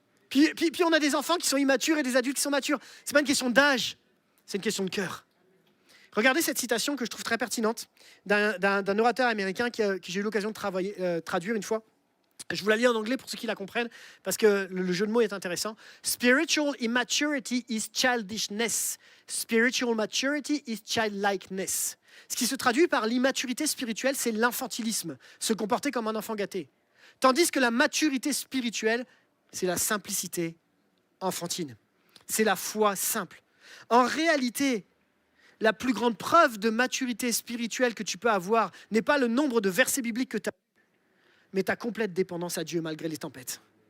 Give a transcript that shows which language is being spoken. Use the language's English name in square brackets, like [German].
[French] Puis on a des enfants qui sont immatures et des adultes qui sont matures. Ce n'est pas une question d'âge, c'est une question de cœur. Regardez cette citation que je trouve très pertinente d'un orateur américain que j'ai eu l'occasion de traduire une fois. Je vous la lis en anglais pour ceux qui la comprennent, parce que le jeu de mots est intéressant. [English] Spiritual immaturity is childishness. Spiritual maturity is childlikeness. [French] Ce qui se traduit par l'immaturité spirituelle, c'est l'infantilisme, se comporter comme un enfant gâté. Tandis que la maturité spirituelle, c'est la simplicité enfantine. C'est la foi simple. En réalité, la plus grande preuve de maturité spirituelle que tu peux avoir n'est pas le nombre de versets bibliques que tu as, mais ta complète dépendance à Dieu malgré les tempêtes.